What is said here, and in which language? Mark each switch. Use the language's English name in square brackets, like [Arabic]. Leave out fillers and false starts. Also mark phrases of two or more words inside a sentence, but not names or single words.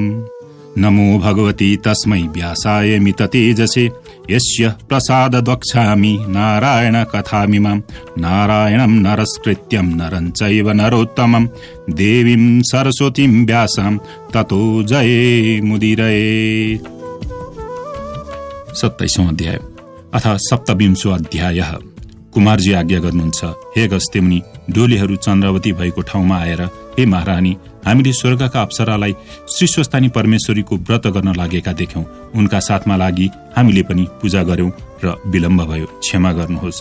[Sanskrit] नमो भगवती तस्मै व्यासाय मित तेजसे यस्य प्रसादद्वक्ष्यामि नारायण कथामिमां नारायणं नरस्कृत्यं नरं चैव नरोत्तमं देवीं सरस्वतीं व्यासां ततो जये मुदीरये। [Nepali] 27औं अध्याय [Sanskrit] अथ सप्तविंशो अध्यायः। [Nepali] कुमारजी आज्ञा गर्नुहुन्छ, हे गस्तेमुनि, डोलीहरू चन्द्रावती भएको ठाउँमा आएर, हे महारानी, हामीले स्वर्गका अप्सरालाई श्री स्वस्थानी परमेश्वरीको व्रत गर्न लागेका देख्यौं। उनका साथमा लागि हामीले पनि पूजा गर्यौं र विलम्ब भयो, क्षमा गर्नुहोस्।